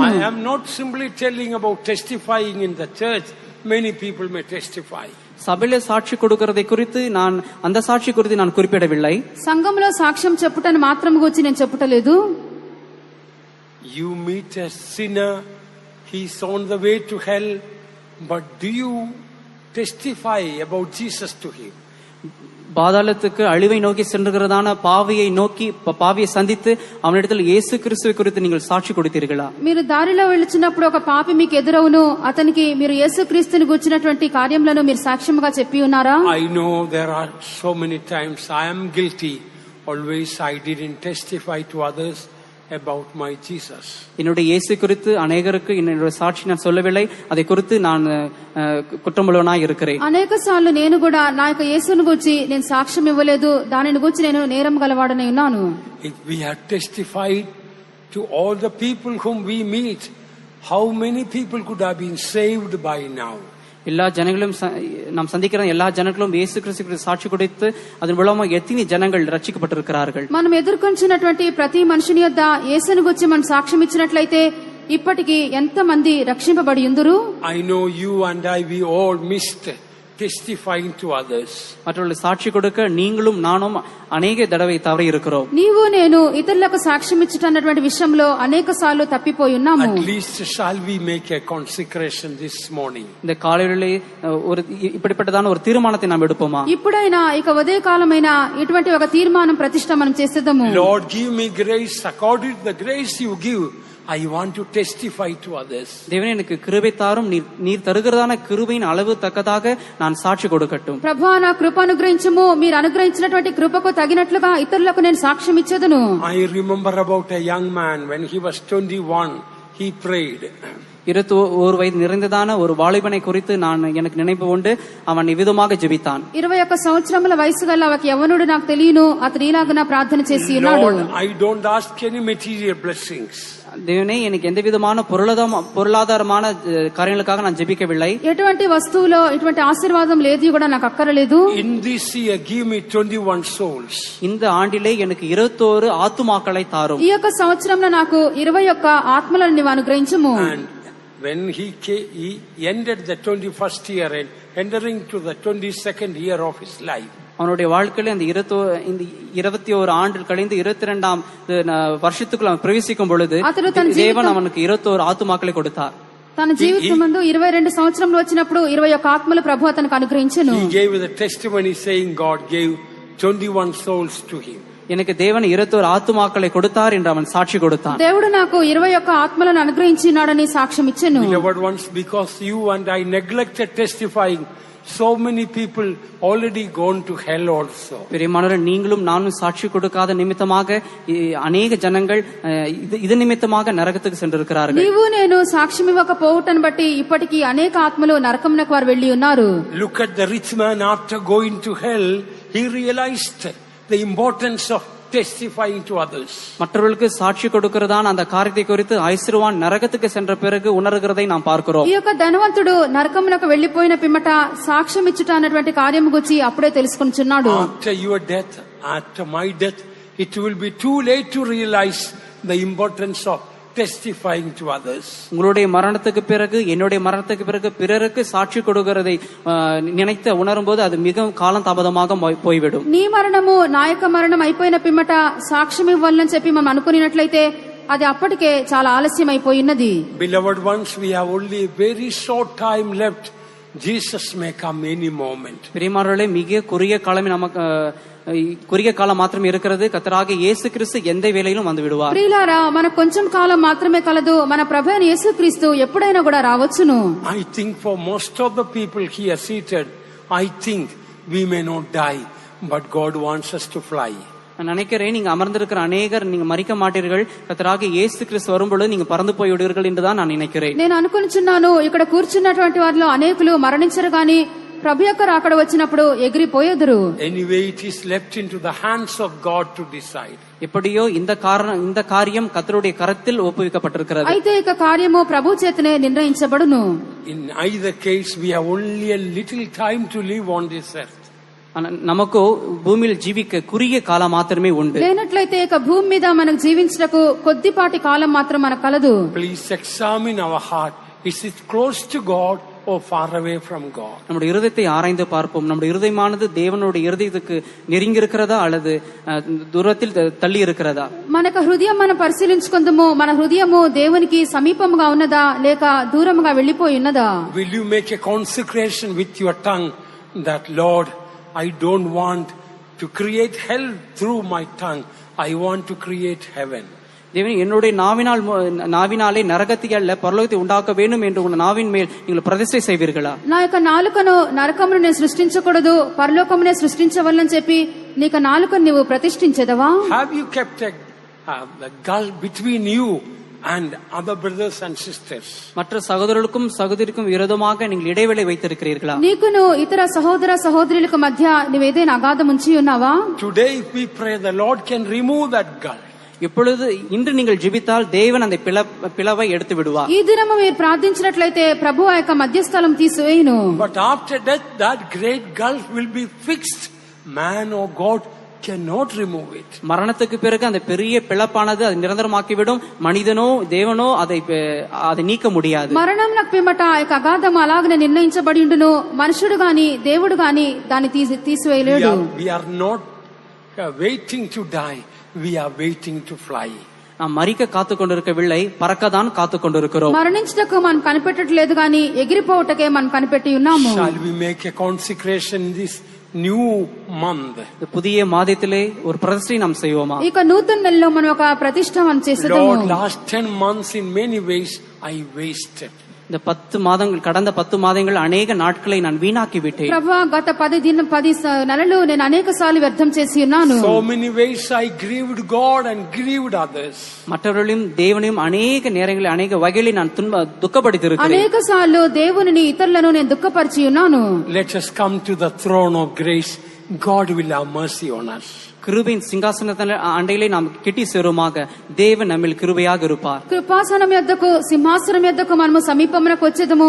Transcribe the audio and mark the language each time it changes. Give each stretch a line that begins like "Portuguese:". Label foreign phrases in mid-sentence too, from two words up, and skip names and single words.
English: I am not simply telling about testifying in the church. Many people may testify.
Tamil: சபையில சாட்சி கொடுக்கறதை குறித்து அந்த சாட்சி குறித்து நான் குறிப்பிடவில்லை.
Telugu: సంఘంలో సాక్ష్యం చెప్పుటను మాత్రం గురించి నేను చెప్పుటలేదు.
English: You meet a sinner, he's on the way to hell, but do you testify about Jesus to him?
Tamil: பாதாளத்துக்கு அழிவை நோக்கி சென்றுகிறதான பாவியை சந்தித்து அவனிடத்தில் இயேசு கிறிஸ்துவை குறித்து நீங்கள் சாட்சி கொடுத்தீர்களா?
Telugu: మీరు దారిలో వెళ్తున్నప్పుడు ఒక పాపి మీకు ఎదురవును, అతనికి మీరు యేసుక్రీస్తుని గురించినటువంటి కార్యములను మీరు సాక్ష్యముగా చెప్పి ఉన్నారా?
English: I know there are so many times I am guilty. Always I didn't testify to others about my Jesus.
Tamil: என்னுடைய இயேசு குறித்து அநேகருக்கு என்னுடைய சாட்சி நான் சொல்லவில்லை. அதை குறித்து நான் குற்றமுள்ளவனாய் இருக்கிறேன்.
Telugu: అనేక సార్లు నేను కూడా నా యొక్క యేసుని గురించి నేను సాక్ష్యం ఇవ్వలేదు, దానిని గురించి నేను నేరం గలవాడనే ఉన్నాను.
English: If we had testified to all the people whom we meet, how many people could have been saved by now?
Tamil: எல்லா ஜனங்களும் நாம் சந்திக்கிற எல்லா ஜனங்களும் இயேசு கிறிஸ்துவுக்கு சாட்சி கொடுத்து அதன் மூலமா எத்தனை ஜனங்கள் ரட்சிக்கப்பட்டிருக்கிறார்கள்.
Telugu: మనం ఎదుర్కొంటున్నటువంటి ప్రతి మనిషిని యొద్ద యేసుని గురించి మనం సాక్ష్యం ఇచ్చినట్లయితే ఇప్పటికి ఎంత మంది రక్షింపబడి ఉందురు?
English: I know you and I, we all missed testifying to others.
Tamil: மற்றவர்களுக்கு சாட்சி கொடுக்க நீங்களும் நானும் అనేక தடவை தவறி இருக்கிறோம்.
Telugu: నీవు నేను ఇతరులకు సాక్ష్యం ఇచ్చుటన్నటువంటి విషయంలో అనేక సార్లు తప్పిపోయి ఉన్నాము.
English: At least shall we make a consecration this morning?
Tamil: இந்த காலையிலே ஒரு இப்படிப்பட்டதான ஒரு தீர்மானத்தை நாம் எடுப்போமா?
Telugu: ఇప్పుడైనా ఇక ఉదయ కాలమైనా ఇటువంటి ఒక తీర్మానం ప్రతిష్ఠ మనం చేసేద్దాము.
English: Lord, give me grace according to the grace you give. I want to testify to others.
Tamil: தேவனே எனக்கு கிருபை தாரும், நீர் தருகிறதான கிருபையின் அளவு தக்கதாக நான் சாட்சி கொடுக்கட்டும்.
Telugu: ప్రభువా నా కృప అనుగ్రహించుము, మీరు అనుగ్రహించినటువంటి కృపకు తగినట్లుగా ఇతరులకు నేను సాక్ష్యం ఇచ్చేదను.
English: I remember about a young man when he was 21, he prayed.
Tamil: 21 வயது நிறைந்ததான ஒரு வாலிபனை குறித்து எனக்கு நினைவு உண்டு. அவன் இவ்விதமாக ஜெபித்தான்.
Telugu: 21 సంవత్సరముల వయసు గల ఒక యవ్వనుడు నాకు తెలియను, అతడు ఇలాగన ప్రార్థన చేసి ఉన్నాడు.
English: Lord, I don't ask any material blessings.
Tamil: தேவனே எனக்கு எந்த விதமான பொருளாதாரமான காரியங்களுக்காக நான் ஜெபிக்கவில்லை.
Telugu: ఎటువంటి వస్తువులో ఇటువంటి ఆశీర్వాదం లేదు కూడా నాకు అక్కరలేదు.
English: In this year give me 21 souls.
Tamil: இந்த ஆண்டிலே எனக்கு 21 ஆத்துமாக்களை தாரும்.
Telugu: ఈ యొక్క సంవత్సరంలో నాకు 21 ఆత్మలను నీవు అనుగ్రహించుము.
English: And when he ended the 21st year and entering to the 22nd year of his life,
Tamil: அவனுடைய வாழ்க்கையில இந்த 21 ஆண்டு கழிந்து 22ஆம் வருஷத்துக்குள்ள அவன் பிரவேசிக்கும் பொழுது தேவன் அவனுக்கு 21 ஆத்துமாக்களை கொடுத்தார்.
Telugu: తన జీవితమందు 22 సంవత్సరంలో వచ్చినప్పుడు 21 ఆత్మలు ప్రభు అతనికి అనుగ్రహించెను.
English: He gave the testimony saying God gave 21 souls to him.
Tamil: எனக்கு தேவன் 21 ஆத்துமாக்களை கொடுத்தார் என்று அவன் சாட்சி கொடுத்தான்.
Telugu: దేవుడు నాకు 21 ఆత్మలను అనుగ్రహించినాడని సాక్ష్యం ఇచ్చెను.
English: Beloved ones, because you and I neglected testifying, so many people already gone to hell also.
Tamil: பிரியமானவர்களே, நீங்களும் நானும் சாட்சி கொடுக்காத நிமித்தமாக அநேக ஜனங்கள் இது நிமித்தமாக நரகத்துக்கு சென்றிருக்கிறார்கள்.
Telugu: నీవు నేను సాక్ష్యం ఇవ్వకపోవటం బట్టి ఇప్పటికీ అనేక ఆత్మలు నరకమునకు వారు వెళ్ళి ఉన్నారు.
English: Look at the rich man. After going to hell, he realized the importance of testifying to others.
Tamil: மற்றவர்களுக்கு சாட்சி கொடுக்கிறதான அந்த காரியத்தை குறித்து ஐஸ்வர்யவான் நரகத்துக்கு சென்ற பிறகு உணர்கிறதை நாம் பார்க்கிறோம்.
Telugu: ఈ యొక్క ధనవంతుడు నరకమునకు వెళ్లిపోయిన పిమ్మట సాక్ష్యం ఇచ్చుట అన్నటువంటి కార్యం గురించి అప్పుడే తెలుసుకొనుచున్నాడు.
English: After your death, after my death, it will be too late to realize the importance of testifying to others.
Tamil: உங்களுடைய மரணத்துக்கு பிறகு, என்னுடைய மரணத்துக்கு பிறகு பிறருக்கு சாட்சி கொடுக்கிறதை நினைத்து உணரும்போது அது மிகவும் காலம் தாமதமாக போய்விடும்.
Telugu: నీ మరణము నా యొక్క మరణం అయిపోయిన పిమ్మట సాక్ష్యం ఇవ్వాలని చెప్పి మనం అనుకున్నట్లయితే అది అప్పటికే చాలా ఆలస్యం అయిపోయినది.
English: Beloved ones, we have only a very short time left. Jesus may come any moment.
Tamil: பிரியமானவர்களே, மிக குறுகிய காலம் மாத்திரம் இருக்கிறது. கர்த்தராகிய இயேசு கிறிஸ்து எந்த வேளையிலும் வந்து விடுவார்.
Telugu: ప్రియులారా, మనకు కొంచెం కాలం మాత్రమే కలదు. మన ప్రభువైన యేసుక్రీస్తు ఎప్పుడైనా కూడా రావచ్చును.
English: I think for most of the people here seated, I think we may not die, but God wants us to fly.
Tamil: நான் நினைக்கிறேன், நீங்க அமர்ந்திருக்கிற அநேகர் நீங்க மரிக்க மாட்டீர்கள். கர்த்தராகிய இயேசு கிறிஸ்து வரும்பொழுது நீங்க பறந்து போய் விடுவீர்கள் என்றுதான் நான் நினைக்கிறேன்.
Telugu: నేను అనుకుంటున్నాను, ఇక్కడ కూర్చున్నటువంటి వారిలో అనేకులు మరణించరు గాని ప్రభు యొక్క రాకడ వచ్చినప్పుడు ఎగిరిపోయేదురు.
English: Anyway, it is left into the hands of God to decide.
Tamil: எப்படியோ இந்த காரியம் கர்த்தருடைய கரத்தில் ஒப்புவிக்கப்பட்டிருக்கிறது.
Telugu: అయితే ఇక కార్యము ప్రభు చేతనే నిర్ణయించబడును.
English: In either case, we have only a little time to live on this earth.
Tamil: நமக்கு பூமியில் ஜீவிக்க குறைய காலம்
Telugu: మాత్రమే ఉంది. లేనట్లయితే ఇక భూమి మీద మనకు జీవించటకు కొద్దిపాటి కాలం మాత్రం మనకు కలదు.
English: Please examine our heart. Is it close to God or far away from God?
Tamil: நம்முடைய இருதயத்தை ஆராய்ந்து பார்ப்போம். நம்முடைய இருதயமானது தேவனுடைய இருதயத்துக்கு நெருங்கி இருக்கிறதா அல்லது దూరத்தில் తల్లి இருக்கிறதா?
Telugu: మనకు హృదయం మనం పరిశీలించుకుందాము. మన హృదయము దేవునికి సమీపముగా ఉన్నదా లేక దూరముగా వెళ్లిపోయి ఉన్నదా?
English: Will you make a consecration with your tongue that, Lord, I don't want to create hell through my tongue. I want to create heaven.
Tamil: தேவனே, என்னுடைய நாவினாலே நரகத்தை அல்ல பரலோகத்தை உண்டாக்க வேண்டும் என்று உங்கள் நாவின் மேல் நீங்கள் பிரதிஷ்டை செய்வீர்களா?
Telugu: నా యొక్క నాలుకను నరకమును నేను సృష్టించకూడదు, పరలోకమునే సృష్టించవలని చెప్పి నీకు నాలుకను నీవు ప్రతిష్ఠించెదవా?
English: Have you kept a gulf between you and other brothers and sisters?
Tamil: மற்ற சகோதரர்களுக்கும் சகோதரிக்கும் விரோதமாக நீங்கள் இடைவெளி வைத்திருக்கிறீர்களா?
Telugu: నీకును ఇతర సహోదర సహోదరులకు మధ్య నీవేదైనా అగాధం ఉంచి ఉన్నావా?
English: Today if we pray, the Lord can remove that gulf.
Tamil: இப்பொழுது இன்று நீங்கள் ஜெபித்தால் தேவன் அந்த பிளவை எடுத்து விடுவார்.
Telugu: ఈ దినము మీరు ప్రార్థించినట్లయితే ప్రభు ఆ యొక్క మధ్యస్థలం తీసివేయును.
English: But after death, that great gulf will be fixed. Man or God cannot remove it.
Tamil: மரணத்துக்கு பிறகு அந்த பெரிய பிளப்பானது அது நிரந்தரமாக்கிவிடும். மனிதனோ தேவனோ அதை நீக்க முடியாது.
Telugu: మరణం నాకు పిమ్మట ఆ యొక్క అగాధం అలాగనే నిర్ణయించబడి ఉండును. మనుషుడు గాని దేవుడు గాని దాన్ని తీసివేయలేడు.
English: We are not waiting to die. We are waiting to fly.
Tamil: நாம் மரிக்க காத்து கொண்டிருக்கவில்லை, பறக்கதான் காத்து கொண்டிருக்கிறோம்.
Telugu: మరణించటకు మనం కనిపెట్టట్లేదు గాని ఎగిరిపోవటకే మనం కనిపెట్టి ఉన్నాము.
English: Shall we make a consecration this new month?
Tamil: புதிய மாதத்திலே ஒரு பிரதிஷ்டை நாம் செய்வோமா?
Telugu: ఇక నూతన నెలలో మనం ఒక ప్రతిష్ఠ మనం చేసేదాము.
English: Lord, last 10 months in many ways I wasted.
Tamil: இந்த 10 மாதங்கள் கடந்த 10 மாதங்கள் அநேக நாட்களை நான் வீணாக்கி விட்டேன்.
Telugu: ప్రభువా, గత 10 నెలలు నేను అనేక సార్లు వ్యర్థం చేసి ఉన్నాను.
English: So many ways I grieved God and grieved others.
Tamil: மற்றவர்களையும் தேவனையும் அநேக நேரங்களில் அநேக வகைகளில் நான் துக்கப்படுத்தியிருக்கிறேன்.
Telugu: అనేక సార్లు దేవునిని ఇతరులను నేను దుఃఖపరిచి ఉన్నాను.
English: Let us come to the throne of grace. God will have mercy on us.
Tamil: கிருபையின் சிங்காசனத்தின் அண்டையிலே நாம் கிட்டி சேருமாக தேவன் நம்மில் கிருபையாக இருப்பார்.
Telugu: కృపాసనం యొద్దకు సింహాసనం యొద్దకు మనము సమీపమునకు వచ్చేదము.